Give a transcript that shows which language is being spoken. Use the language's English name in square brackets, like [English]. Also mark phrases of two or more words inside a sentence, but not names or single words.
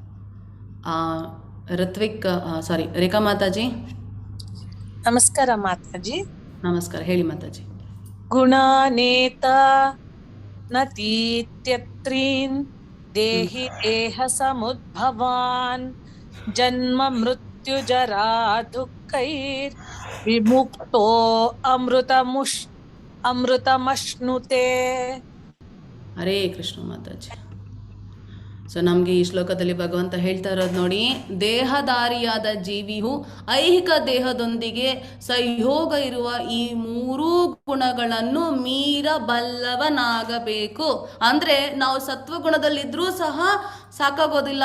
[Kannada] ಋತ್ವಿಕ್, ಸಾರಿ, ರೇಖಾ ಮಾತಾಜಿ. ನಮಸ್ಕಾರ ಮಾತಾಜಿ. ನಮಸ್ಕಾರ, ಹೇಳಿ ಮಾತಾಜಿ. [Sanskrit] ಗುಣಾನೇತ ನತೀತ್ಯತ್ರೀನ್ ದೇಹಿ ದೇಹ ಸಮುದ್ಭವಾನ್ ಜನ್ಮ ಮೃತ್ಯು मृत्युजरा दुःखैर्विमुक्तो अमृतमश्नुते. [Kannada] ಹರೇ ಕೃಷ್ಣ ಮಾತಾಜಿ. ಸೊ ನಮಗೆ ಈ ಶ್ಲೋಕದಲ್ಲಿ ಭಗವಂತ ಹೇಳ್ತಾ ಇರೋದು ನೋಡಿ, ದೇಹಧಾರಿಯಾದ ಜೀವಿಯು ಐಹಿಕ ದೇಹದೊಂದಿಗೆ ಸಹಯೋಗ ಇರುವ ಈ ಮೂರೂ ಗುಣಗಳನ್ನು ಮೀರಬಲ್ಲವನಾಗಬೇಕು. ಅಂದರೆ ನಾವು ಸತ್ವಗುಣದಲ್ಲಿದ್ದರೂ ಸಹ ಸಾಕಾಗೋದಿಲ್ಲ.